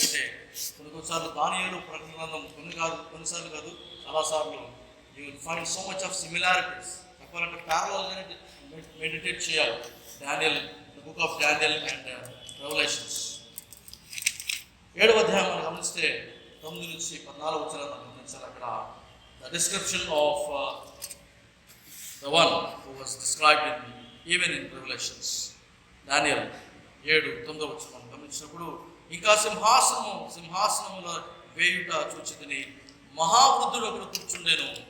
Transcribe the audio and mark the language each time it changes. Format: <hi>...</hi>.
<te>ఎందుకంటే కొన్నిసార్లు దానియేలు ప్రకటన గ్రంథం కొన్నిసార్లు కాదు చాలాసార్లు</te> <en>you will find so much of similarities.</en> <te>చెప్పాలంటే ప్యారలల్గానే మెడిటేట్ చేయాలి. Daniel,</te> <en>the book of Daniel and Revelations</en> <te>7వ అధ్యాయం మనం గమనిస్తే 9-14 వచనాలు మనం గమనించాలి. అక్కడ</te> <en>The description of the one who was described even in Revelations.</en> <te>Daniel 7:9 వచనం గమనించినప్పుడు ఇంకా సింహాసనముల వేయుట చూచితిని, మహావృద్ధుడు ఒకడు కూర్చుండెను.</te>